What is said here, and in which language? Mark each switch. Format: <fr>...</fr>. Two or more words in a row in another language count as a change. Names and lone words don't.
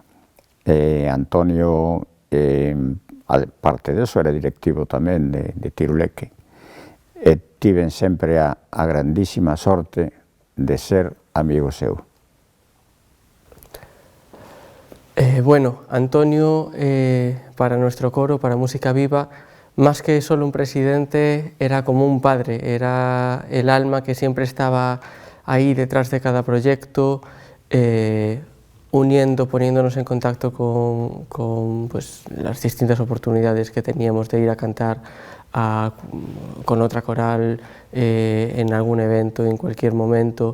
<gl>Antonio, parte deso, era directivo tamén de Tiruleque e tiven sempre a grandísima sorte de ser amigo seu.</gl> <es>Bueno, Antonio, para nuestro coro, para Música Viva, más que solo un presidente, era como un padre, era el alma que siempre estaba ahí detrás de cada proyecto, poniéndonos en contacto con pues, las distintas oportunidades que teníamos de ir a cantar con otra coral en algún evento, en cualquier momento.</es>